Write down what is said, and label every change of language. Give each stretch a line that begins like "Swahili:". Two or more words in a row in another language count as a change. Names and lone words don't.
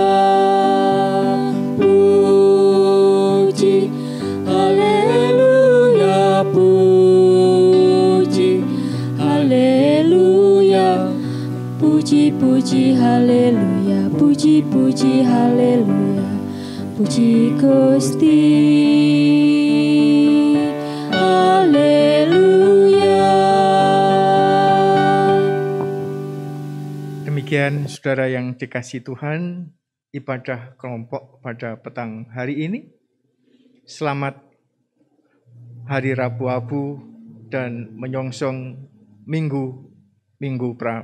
Indonesian: Puji, haleluya, puji, haleluya. Puji, puji, haleluya, puji, puji, haleluya. Puji Gusti, haleluya. Demikian saudara yang dikasihi Tuhan, ibadah kelompok pada petang hari ini. Selamat Hari Rabu Abu dan menyongsong Minggu Prapaskah.